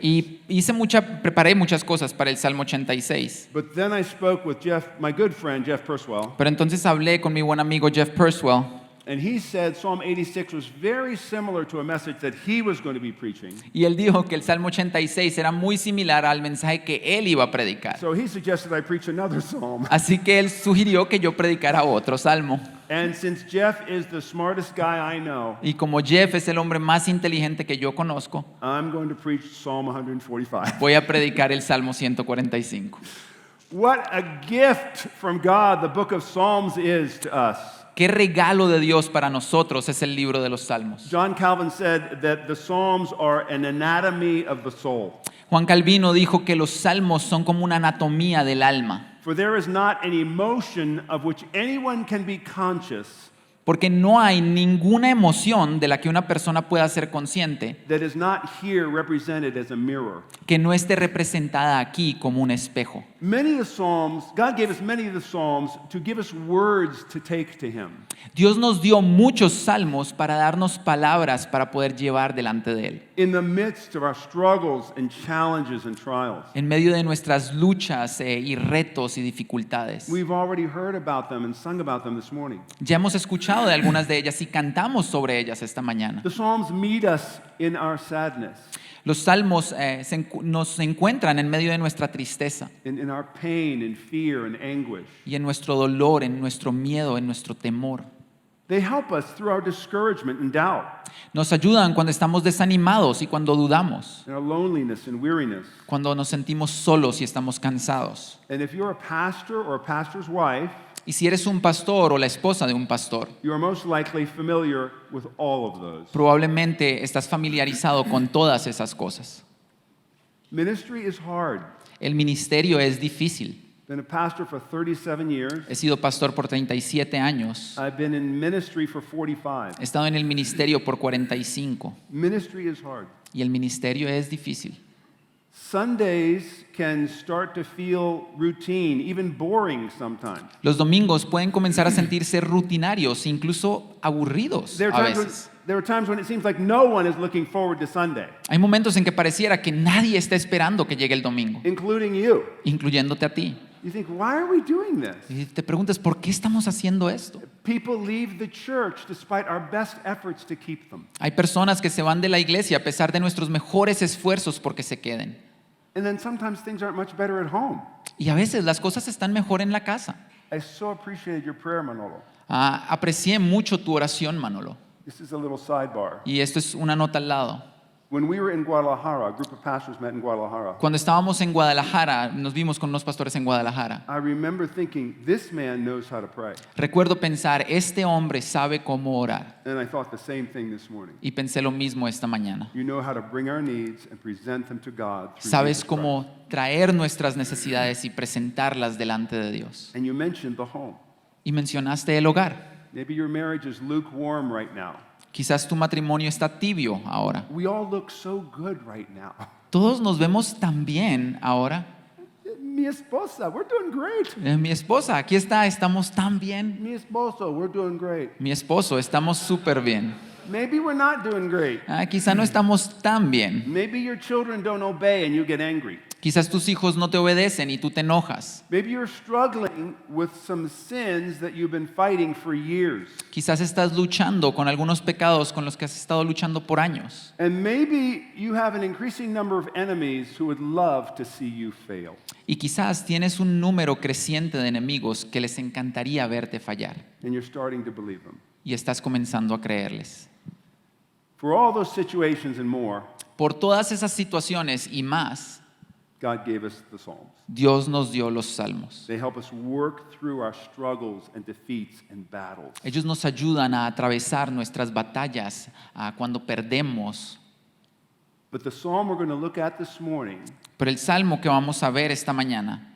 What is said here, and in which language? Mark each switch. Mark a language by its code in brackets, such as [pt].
[es] Y preparé muchas cosas para el Salmo 86. [en] But then I spoke with my good friend Jeff Purswell, [es] Pero entonces hablé con mi buen amigo Jeff Purswell [en] and he said Psalm 86 was very similar to a message that he was going to be preaching. [es] y él dijo que el Salmo 86 era muy similar al mensaje que él iba a predicar. [en] So he suggested I preach another psalm. [es] Así que él sugirió que yo predicara otro salmo. [en] And since Jeff is the smartest guy I know, [es] Y como Jeff es el hombre más inteligente que yo conozco, [en] I'm going to preach Psalm 145. [es] voy a predicar el Salmo 145. [en] What a gift from God the book of Psalms is to us. [es] Qué regalo de Dios para nosotros es el libro de los Salmos. [en] John Calvin said that the Psalms are an anatomy of the soul. [es] Juan Calvino dijo que los salmos son como una anatomía del alma. [en] For there is not an emotion of which anyone can be conscious [es] Porque no hay ninguna emoción de la que una persona pueda ser consciente [en] that is not here represented as a mirror. [es] que no esté representada aquí como un espejo. [en] Many of the Psalms, God gave us many of the Psalms to give us words to take to Him. [es] Dios nos dio muchos salmos para darnos palabras para poder llevar delante de Él. [en] In the midst of our struggles and challenges and trials. [es] En medio de nuestras luchas y retos y dificultades. [en] We've already heard about them and sung about them this morning. [es] Ya hemos escuchado de algunas de ellas y cantamos sobre ellas esta mañana. [en] The Psalms meet us in our sadness, [es] Los salmos nos encuentran en medio de nuestra tristeza [en] in our pain and fear and anguish. [es] y en nuestro dolor, en nuestro miedo, en nuestro temor. [en] They help us through our discouragement and doubt, [es] Nos ayudan cuando estamos desanimados y cuando dudamos, [en] in our loneliness and weariness. [es] cuando nos sentimos solos y estamos cansados. [en] And if you're a pastor or a pastor's wife, [es] Y si eres un pastor o la esposa de un pastor, [en] you are most likely familiar with all of those. [es] probablemente estás familiarizado con todas esas cosas. [en] Ministry is hard. [es] El ministerio es difícil. [en] Been a pastor for 37 years. [es] He sido pastor por 37 años. [en] I've been in ministry for 45. [es] He estado en el ministerio por 45. [en] Ministry is hard. [es] Y el ministerio es difícil. [en] Sundays can start to feel routine, even boring sometimes. [es] Los domingos pueden comenzar a sentirse rutinarios, incluso aburridos [en] There [es] a [en] are [es] veces. [en] times when it seems like no one is looking forward to Sunday, [es] Hay momentos en que pareciera que nadie está esperando que llegue el domingo, [en] including you. [es] incluyéndote a ti. [en] You think, why are we doing this? [es] Y te preguntas, ¿por qué estamos haciendo esto? [en] People leave the church despite our best efforts to keep them. [es] Hay personas que se van de la iglesia a pesar de nuestros mejores esfuerzos porque se queden. [en] And then sometimes things aren't much better at home. [es] Y a veces las cosas están mejor en la casa. [en] I so appreciated your prayer, Manolo. [es] Aprecié mucho tu oración, Manolo. [en] This is a little sidebar. [es] Y esto es una nota al lado. [en] When we were in Guadalajara, a group of pastors met in Guadalajara. [es] Cuando estábamos en Guadalajara, nos vimos con unos pastores en Guadalajara. [en] I remember thinking, this man knows how to pray. [es] Recuerdo pensar, este hombre sabe cómo orar. [en] And I thought the same thing this morning. [es] Y pensé lo mismo esta mañana. [en] You know how to bring our needs and present them to God through [es] Sabes [en] Jesus [es] cómo traer nuestras necesidades y presentarlas delante de Dios. [en] Christ. And you mentioned the home. [es] Y mencionaste el hogar. [en] Maybe your marriage is lukewarm right now. [es] Quizás tu matrimonio está tibio ahora. [en] We all look so good right now. [es] Todos nos vemos tan bien ahora. Mi esposa, [en] we're doing great. [es] Mi esposa, aquí está, estamos tan bien. Mi esposo, [en] we're doing great. [es] Mi esposo, estamos súper bien. [en] Maybe we're not doing great. [es] Quizá no estamos tan bien. [en] Maybe your children don't obey and you get angry. [es] Quizás tus hijos no te obedecen y tú te enojas. [en] Maybe you're struggling with some sins that you've been fighting for years. [es] Quizás estás luchando con algunos pecados con los que has estado luchando por años. [en] And maybe you have an increasing number of enemies who would love to see you fail. [es] Y quizás tienes un número creciente de enemigos que les encantaría verte fallar. [en] And you're starting to believe them. [es] Y estás comenzando a creerles. [en] For all those situations and more, [es] Por todas esas situaciones y más, [en] God gave us the Psalms. [es] Dios nos dio los salmos. [en] They help us work through our struggles and defeats and battles. [es] Ellos nos ayudan a atravesar nuestras batallas cuando perdemos. [en] But the psalm we're going to look at this morning [es] Pero el salmo que vamos a ver esta mañana